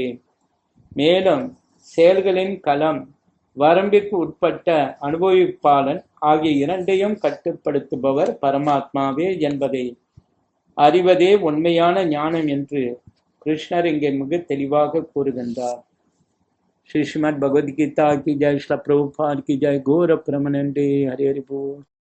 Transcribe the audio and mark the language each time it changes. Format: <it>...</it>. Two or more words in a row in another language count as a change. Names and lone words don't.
<ta>மேலும் செயல்களின் களம், வரம்பிற்கு உட்பட்ட அனுபவிப்பாளன் ஆகிய இரண்டையும் கட்டுப்படுத்துபவர் பரமாத்மாவே என்பதை அறிவதே உண்மையான ஞானம் என்று கிருஷ்ணர் இங்கே மிக தெளிவாக கூறுகின்றார்.</ta> <hi>श्री श्रीमद् भगवद गीता की जय, श्री प्रभुपाद की जय, गौर प्रेमानंदे, हरि हरि बोल।</hi>